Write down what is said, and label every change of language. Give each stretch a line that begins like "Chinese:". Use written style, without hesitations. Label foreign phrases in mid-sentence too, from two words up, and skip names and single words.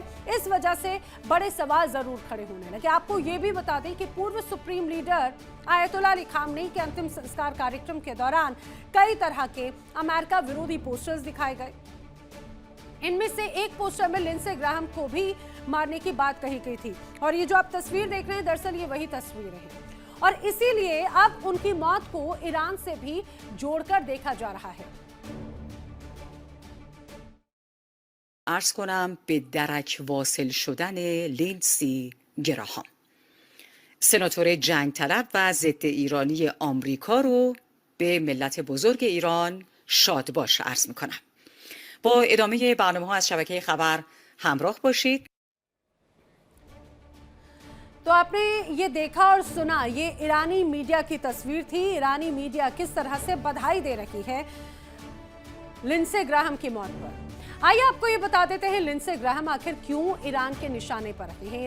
Hindi: इस वजह से बड़े सवाल जरूर खड़े होने लगे। आपको ये भी बता दें कि पूर्व
English: supreme leader
Hindi: आयतुल्लाह अली खामेनी के अंतिम संस्कार कार्यक्रम के दौरान कई तरह के अमेरिका विरोधी पोस्टर्स दिखाए गए। इनमें से एक पोस्टर में लिंडसे ग्राहम को भी मारने की बात कही गई थी और ये जो आप तस्वीर देख रहे हैं, दरअसल ये वही तस्वीर है और इसीलिए अब उनकी मौत को ईरान से भी जोड़कर देखा जा रहा है।
Persian: عرض کنم به درک واصل شدن لیندسی گراهام، سناتور جنگ طلب و ضد ایرانی آمریکا رو به ملت بزرگ ایران شاد باش عرض میکنم. با ادامه برنامه ها از شبکه خبر همراه باشید.
Hindi: तो आपने ये देखा और सुना, ये ईरानी मीडिया की तस्वीर थी। ईरानी मीडिया किस तरह से बधाई दे रही है लिंडसे ग्राहम की मौत पर। आइए आपको ये बता देते हैं लिंडसे ग्राहम आखिर क्यों ईरान के निशाने पर रहे हैं।